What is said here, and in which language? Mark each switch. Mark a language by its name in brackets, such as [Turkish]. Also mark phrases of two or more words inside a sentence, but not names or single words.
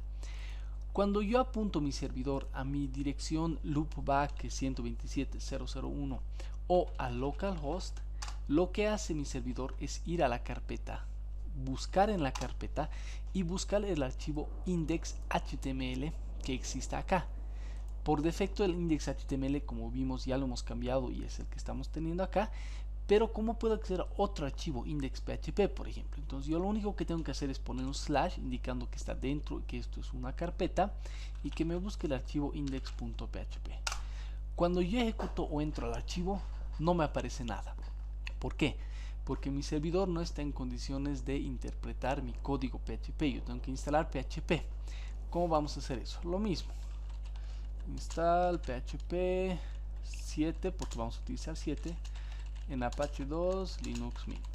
[Spanish] Cuando yo apunto mi servidor a mi dirección loopback 127.0.0.1 o a localhost, lo que hace mi servidor es ir a la carpeta, buscar en la carpeta y buscar el archivo index.html que exista acá. Por defecto el index.html, como vimos, ya lo hemos cambiado y es el que estamos teniendo acá. Pero ¿cómo puedo acceder a otro archivo index.php, por ejemplo? Entonces yo lo único que tengo que hacer es poner un slash indicando que está dentro y que esto es una carpeta y que me busque el archivo index.php. Cuando yo ejecuto o entro al archivo, no me aparece nada. ¿Por qué? Porque mi servidor no está en condiciones de interpretar mi código PHP. Yo tengo que instalar PHP. ¿Cómo vamos a hacer eso? Lo mismo. Install PHP 7, porque vamos a utilizar 7 en Apache 2 Linux Mint.